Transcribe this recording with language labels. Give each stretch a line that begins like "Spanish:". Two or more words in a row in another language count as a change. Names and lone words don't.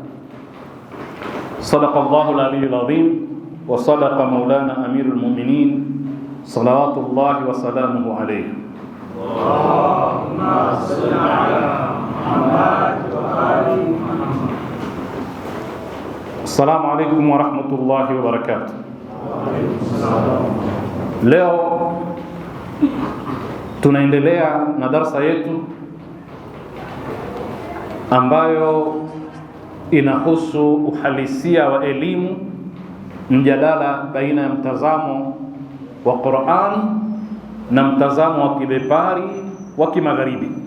Arabic: صدق الله العلي العظيم وصدق مولانا أمير المؤمنين صلوات الله وسلامه عليه. اللهم صل على محمد وآل محمد. السلام عليكم ورحمة الله وبركاته.
Swahili: Leo tunaendelea na darasa yetu ambayo inahusu uhalisia wa elimu, mjadala baina ya mtazamo wa Qur'an na mtazamo wa kibepari wa kimagharibi.